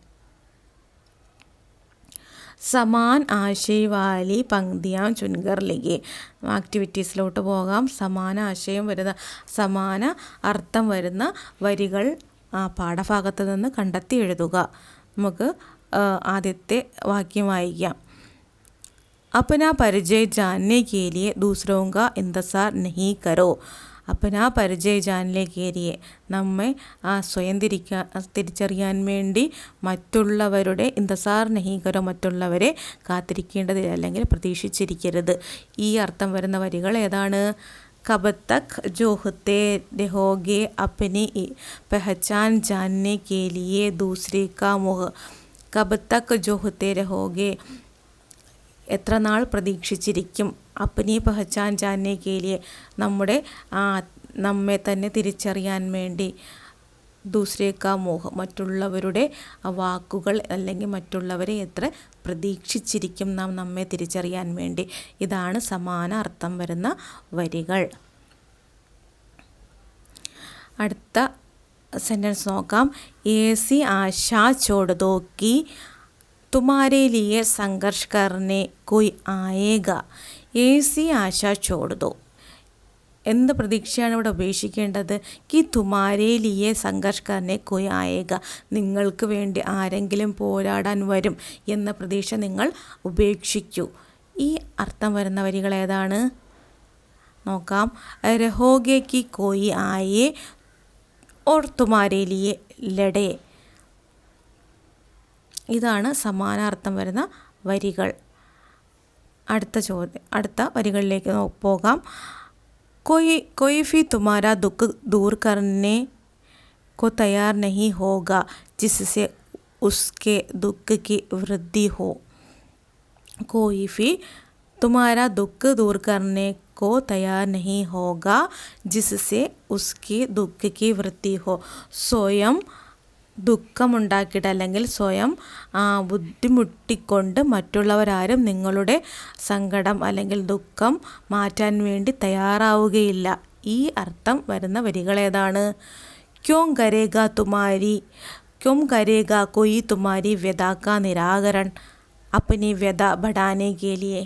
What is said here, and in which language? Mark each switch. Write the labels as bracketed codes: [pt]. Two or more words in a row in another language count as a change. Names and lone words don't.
[hi] समान आशय वाली पंक्तियाँ चुनकर लिखें, [ml] ആക്ടിവിറ്റീസിലോട്ട് പോകാം. സമാന അർത്ഥം വരുന്ന വരികൾ പാഠഭാഗത്ത് നിന്ന് കണ്ടെത്തി എഴുതുക. നമുക്ക് ആദ്യത്തെ വാക്യം വായിക്കാം. [hi] अपना परिचय जानने के लिए दूसरों का इंतज़ार नहीं करो. अपना परिचय जानने के लिए, [ml] നമ്മെ സ്വയം തിരിച്ചറിയാൻ വേണ്ടി മറ്റുള്ളവരുടെ [hi] इंतज़ार नहीं करो, [ml] മറ്റുള്ളവരെ കാത്തിരിക്കേണ്ടതില്ല അല്ലെങ്കിൽ പ്രതീക്ഷിച്ചിരിക്കരുത്. ഈ അർത്ഥം വരുന്ന വരികൾ ഏതാണ്? [hi] कब तक जो होते रहोगे अपनी पहचान जानने के लिए दूसरे का मुँह कब तक जो होते रहोगे [ml] എത്ര നാൾ പ്രതീക്ഷിച്ചിരിക്കും [hi] अपनी पहचान जानने के लिए [ml] നമ്മുടെ നമ്മെ തന്നെ തിരിച്ചറിയാൻ വേണ്ടി [hi] दूसरे का मुँह [ml] മറ്റുള്ളവരുടെ വാക്കുകൾ അല്ലെങ്കിൽ മറ്റുള്ളവരെ എത്ര പ്രതീക്ഷിച്ചിരിക്കും നാം നമ്മെ തിരിച്ചറിയാൻ വേണ്ടി. ഇതാണ് സമാന അർത്ഥം വരുന്ന വരികൾ. അടുത്ത സെൻറ്റൻസ് നോക്കാം. [hi] ऐसी आशा छोड़ दो कि तुम्हारे लिए संघर्ष करने कोई आएगा. ऐसी आशा छोड़ दो. [ml] എന്ത് പ്രതീക്ഷയാണ് ഇവിടെ ഉപേക്ഷിക്കേണ്ടത്? [hi] कि तुम्हारे लिए संघर्ष करने कोई आएगा. [ml] നിങ്ങൾക്ക് വേണ്ടി ആരെങ്കിലും പോരാടാൻ വരും എന്ന പ്രതീക്ഷ നിങ്ങൾ ഉപേക്ഷിക്കൂ. ഈ അർത്ഥം വരുന്ന വരികൾ ഏതാണ് നോക്കാം. [hi] रहोगे कि कोई आए और तुम्हारे लिए लड़े. [ml] ഇതാണ് സമാനാർത്ഥം വരുന്ന വരികൾ. അടുത്ത വരികളിലേക്ക് പോകാം. [hi] कोई भी तुम्हारा दुख दूर करने को तैयार नहीं होगा जिससे उसके दुख की वृद्धि हो. कोई भी तुम्हारा दुख दूर करने को तैयार नहीं होगा जिससे उसके दुख की वृद्धि हो. [ml] സ്വയം ദുഃഖമുണ്ടാക്കിയിട്ട് അല്ലെങ്കിൽ സ്വയം ബുദ്ധിമുട്ടിക്കൊണ്ട് മറ്റുള്ളവരാരും നിങ്ങളുടെ സങ്കടം അല്ലെങ്കിൽ ദുഃഖം മാറ്റാൻ വേണ്ടി തയ്യാറാവുകയില്ല. ഈ അർത്ഥം വരുന്ന വരികൾ ഏതാണ്? [hi] क्यों करेगा कोई तुम्हारी व्यथा का निराकरण अपनी व्यथा बढ़ाने के लिए.